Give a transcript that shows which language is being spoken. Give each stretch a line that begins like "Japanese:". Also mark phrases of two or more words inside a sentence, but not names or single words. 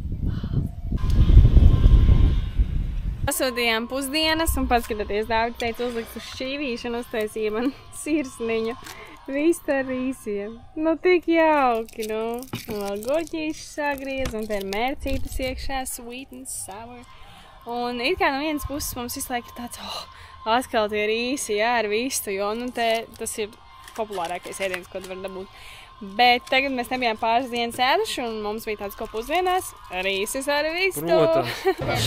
Latvian: Pasūtījām pusdienas un paskatoties, Dāvidi teica uzliks uz šķīvīšu un uztaisīja man sirsniņu. Viss ar rīsiem. Nu, tik jauki, nu. Un vēl gurķīši sagriez, un te ir mērcītas iekšā,
English: sweet and sour.
Latvian: Un it kā no vienas puses mums visu laiku ir tāds, atkal tie rīsi, jā, ar vistu, jo, nu, tas ir populārākais ēdiens, ko tu var dabūt. Bet tagad mēs nebijām pāris dienas ēduši, un mums bija tāds, ko pusdienās rīsis ar vistu. Protams.